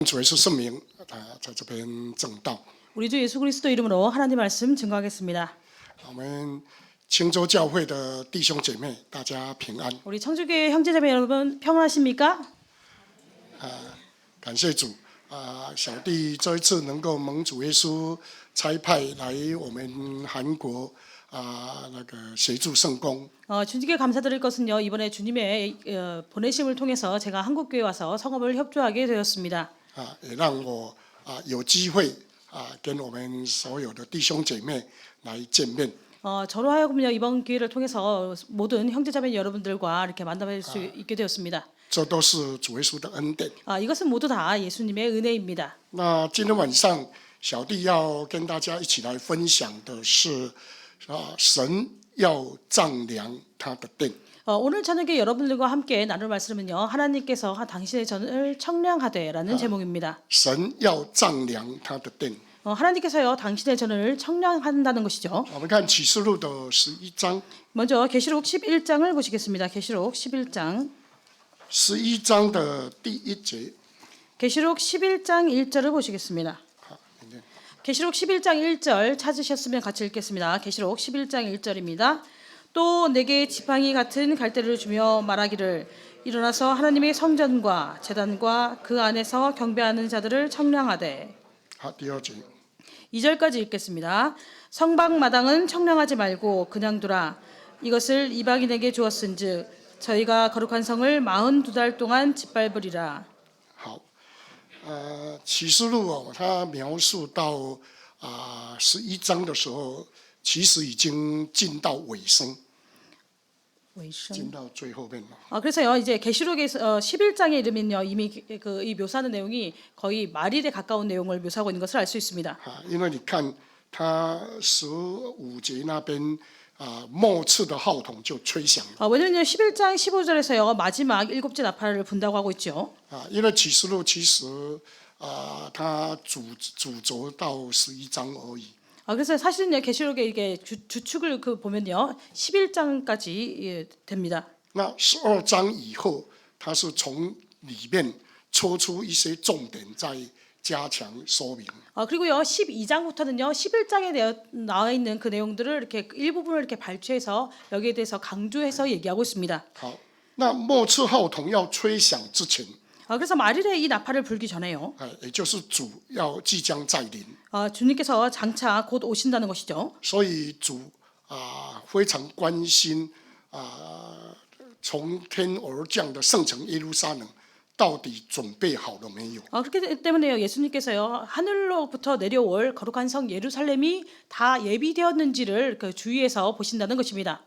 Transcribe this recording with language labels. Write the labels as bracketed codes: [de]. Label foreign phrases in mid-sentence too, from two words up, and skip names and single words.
[zh] 主耶稣圣名在这边证道。 [ko] 우리 주 예수 그리스도 이름으로 하나님 말씀 증거하겠습니다. [zh] 我们青州教会的弟兄姐妹，大家平安。 [ko] 우리 청주교회 형제자매 여러분 평안하십니까? [zh] 感谢主小弟这一次能够蒙主耶稣差派来我们韩国协助圣工。 [ko] 주님께 감사드릴 것은요, 이번에 주님의 보내심을 통해서 제가 한국교회 와서 성업을 협조하게 되었습니다. [zh] 也让我有机会跟我们所有的弟兄姐妹来见面。 [ko] 저로 하여금요, 이번 기회를 통해서 모든 형제자매 여러분들과 이렇게 만나뵐 수 있게 되었습니다. [zh] 这都是主耶稣的恩典。 [ko] 이것은 모두 다 예수님의 은혜입니다. [zh] 那今天晚上，小弟要跟大家一起来分享的是，神要丈量他的殿。 [ko] 오늘 저녁에 여러분들과 함께 나눌 말씀은요, 하나님께서 당신의 전을 청량하되라는 제목입니다. [zh] 神要丈量他的殿。 [ko] 하나님께서요, 당신의 전을 청량한다는 것이죠. [zh] 我们看启示录的11章。 [ko] 먼저 계시록 11장을 보시겠습니다. 계시록 11장. [zh] 11장 的第一节。 [ko] 계시록 11장 1절을 보시겠습니다. 계시록 11장 1절 찾으셨으면 같이 읽겠습니다. 계시록 11장 1절입니다. 또 내게 지팡이 같은 갈대를 주며 말하기를 일어나서 하나님의 성전과 제단과 그 안에서 경배하는 자들을 청량하되. [zh] 第二节。 [ko] 2절까지 읽겠습니다. 성막 마당은 청량하지 말고 그냥 두라. 이것을 이방인에게 주었은즉 저희가 거룩한 성을 42달 동안 짓밟으리라. [zh] 好，启示录它描述到11章的时候，其实已经进到尾声，进到最后面了。 [ko] 그래서요, 이제 계시록에서 11장에 이르면요, 이미 이 묘사하는 내용이 거의 말일에 가까운 내용을 묘사하고 있는 것을 알 수 있습니다. [zh] 因为你看它15节那边末次的号筒就吹响了。 [ko] 왜냐면요, 11장 15절에서요, 마지막 7째 나팔을 분다고 하고 있죠. [zh] 因为启示录其实它主轴到11章而已。 [ko] 그래서 사실은요, 계시록에 이게 주축을 보면요, 11장까지 됩니다. [zh] 那12章以后，它是从里面抽出一些重点，再加强说明。 [ko] 그리고요, 12장부터는요, 11장에 나와 있는 그 내용들을 이렇게 일부분을 이렇게 발췌해서 여기에 대해서 강조해서 얘기하고 있습니다. [zh] 好，那末次号筒要吹响之前， [ko] 그래서 말일에 이 나팔을 불기 전에요, [zh] 也就是主要即将再临， [ko] 주님께서 장차 곧 오신다는 것이죠. [zh] 所以主非常关心从天而降的圣城耶路撒冷到底准备好了没有？ [ko] 그렇기 때문에요, 예수님께서요, 하늘로부터 내려올 거룩한 성 예루살렘이 다 예비되었는지를 주의해서 보신다는 것입니다.